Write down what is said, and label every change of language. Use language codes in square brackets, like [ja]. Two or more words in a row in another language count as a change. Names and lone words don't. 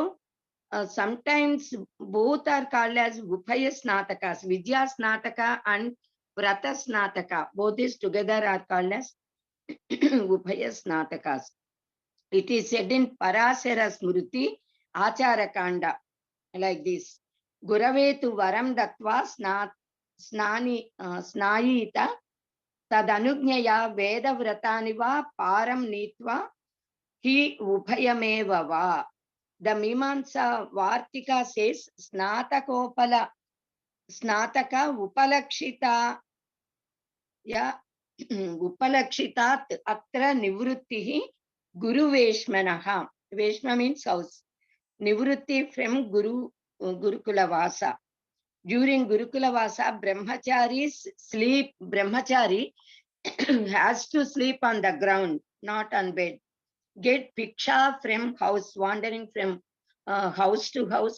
[en] So, sometimes both are called as [sa] उपाय स्नातक, विद्या स्नातक [en] and [sa] व्रत स्नातक. [en] Both these together are called as [sa] उपाय स्नातक. [en] It is said in Parasara Smruti Acharakanda like this. [sa] गुरवे तु वरं दत्त्वा स्नायीत तदनुज्ञया वेद व्रतानि वा पारं नीत्वा हि उभयमेव वा. [en] The Mimamsa Vartika says [sa] स्नातक उपलक्षित उपलक्षितात् अत्र निवृत्तिः गुरु वेश्मनः. [en] Veshma means house. Nivritti from [sa] गुरुकुल वास. [en] During [sa] गुरुकुल वास, [en] brahmachari has to sleep on the ground, not on bed. Get piksha from house, wandering from house to house.